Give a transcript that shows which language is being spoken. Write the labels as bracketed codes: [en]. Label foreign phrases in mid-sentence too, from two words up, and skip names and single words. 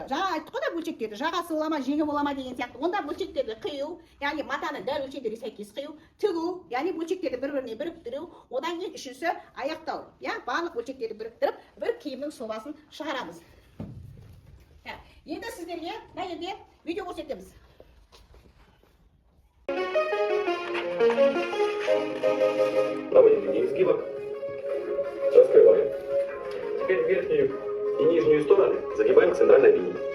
[kk] Жаңа айттық қой да бөлшектерді, жағасы бола ма, жеңі бола ма деген сияқты. Онда бөлшектерді қию, яғни матаның дәл өлшемдеріне сәйкес қию, тігу, яғни бөлшектерді бір-біріне біріктіру, одан кейін үшінші аяқтау. Иә, барлық бөлшектерді біріктіріп, бір киімнің сұлбасын шығарамыз. Енді сіздерге мына жерде видео көрсетеміз. [ru] Проводим линию изгиба. Раскрываем. Теперь верхнюю и нижнюю стороны загибаем к центральной линии.